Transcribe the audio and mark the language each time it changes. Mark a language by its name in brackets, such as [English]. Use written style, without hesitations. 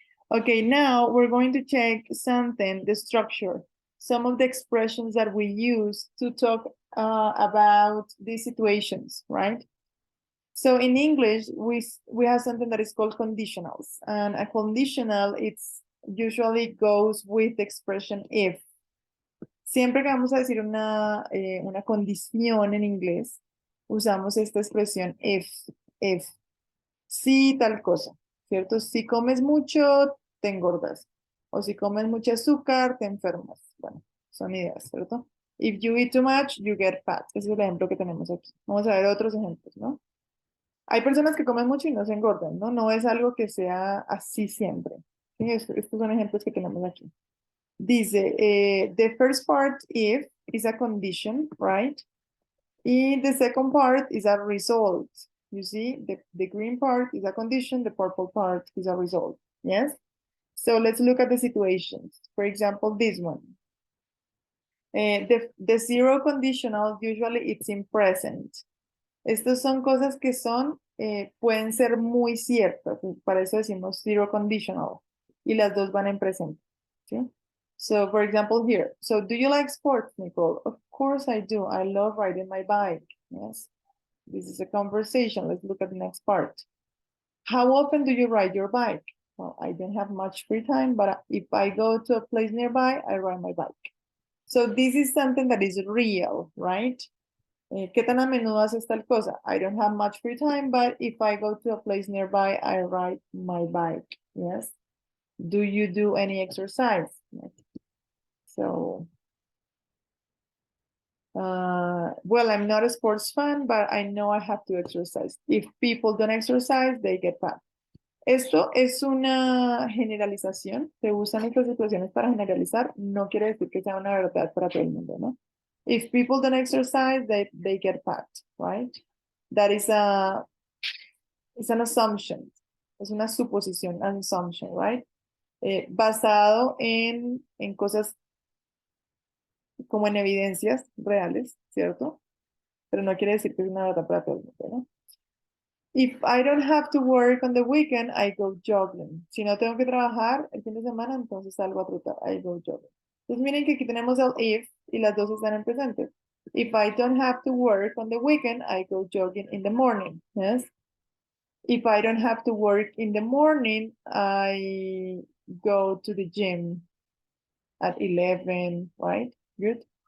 [English] Okay, now we're going to check something, the structure, some of the expressions that we use to talk about these situations, right? So in English, we have something that is called conditionals, and a conditional, it's usually goes with the expression if. [Spanish] Siempre que vamos a decir una condición en inglés, usamos esta expresión if. Si tal cosa, ¿cierto? Si comes mucho, te engordas. O si comes mucho azúcar, te enfermas. Bueno, son ideas, ¿cierto? [English] If you eat too much, you get fat. [Spanish] Ese es el ejemplo que tenemos aquí. Vamos a ver otros ejemplos, ¿no? Hay personas que comen mucho y no se engordan, ¿no? No es algo que sea así siempre. ¿Sí? Estos son ejemplos que tenemos aquí. [English] Dice, the first part, if, is a condition, right? Y the second part is a result. You see, the green part is a condition, the purple part is a result, yes? So let's look at the situations. For example, this one. The zero conditional, usually it's in present. [Spanish] Estas son cosas que son, pueden ser muy ciertas, para eso decimos zero conditional, y las dos van en presente, ¿sí? [English] So, for example, here, so do you like sports, Nicole? Of course I do, I love riding my bike, yes? This is a conversation, let's look at the next part. How often do you ride your bike? Well, I don't have much free time, but if I go to a place nearby, I ride my bike. So this is something that is real, right? [Spanish] ¿Qué tan a menudo haces tal cosa? [English] I don't have much free time, but if I go to a place nearby, I ride my bike. Yes. Do you do any exercise? So, well, I'm not a sports fan, but I know I have to exercise. If people don't exercise, they get fat. [Spanish] Esto es una generalización. Se usan estas situaciones para generalizar. No quiere decir que sea una verdad para todo el mundo, ¿no? [English] If people don't exercise, they get fat, right? That is it's an assumption. [Spanish] Es una suposición, [English] an assumption, right? [Spanish] Basado en cosas como en evidencias reales, ¿cierto? Pero no quiere decir que es una verdad para todo el mundo, ¿no? [English] If I don't have to work on the weekend, I go jogging. [Spanish] Si no tengo que trabajar el fin de semana, entonces salgo a trotar. [English] I go jogging. [Spanish] Entonces miren que aquí tenemos el if y las dos están en presente. [English] If I don't have to work on the weekend, I go jogging in the morning. Yes. If I don't have to work in the morning, I go to the gym at 11, right? Good.